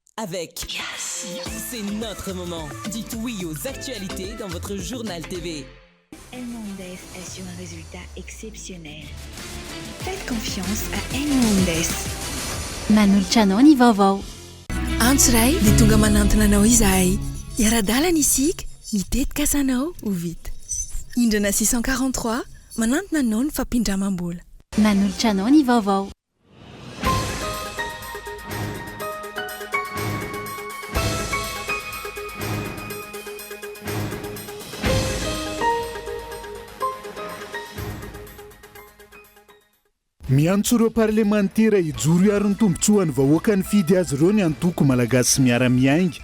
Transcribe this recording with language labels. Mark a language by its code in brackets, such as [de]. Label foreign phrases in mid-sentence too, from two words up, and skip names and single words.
[fr] avec Yes. C'est notre moment. Dites oui aux actualités dans votre journal TV. Hernandez assure un résultat exceptionnel. Faites confiance à Hernandez. [mg] Manoltrano ny vaovao. Antso ray dia tonga manantona anao izahay. Iara-dalana isika, mitetika asanao ho vita. Indrana 643 manantona anao ny fampindramam-bola. Manoltrano ny vaovao. Miantso ireo parlementera hijoro hiaro ny tombotsoan'ny vahoaka ny fidy azy ireo ny antoko malagasy sy miara-miainga.